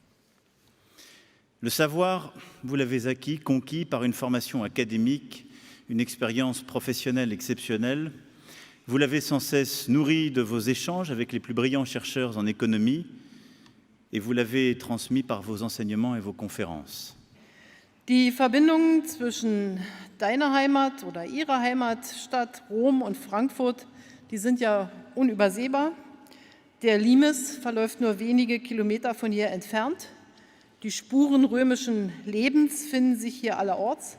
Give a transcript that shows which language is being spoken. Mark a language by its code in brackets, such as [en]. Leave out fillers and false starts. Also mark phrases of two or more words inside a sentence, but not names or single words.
[fr] Le savoir, vous l'avez acquis, conquis par une formation académique, une expérience professionnelle exceptionnelle. Vous l'avez sans cesse nourri de vos échanges avec les plus brillants chercheurs en économie et vous l'avez transmis par vos enseignements et vos conférences. [de] Die Verbindungen zwischen deiner Heimat oder ihrer Heimatstadt Rom und Frankfurt, die sind ja unübersehbar. Der Limes verläuft nur wenige Kilometer von hier entfernt. Die Spuren römischen Lebens finden sich hier allerorts.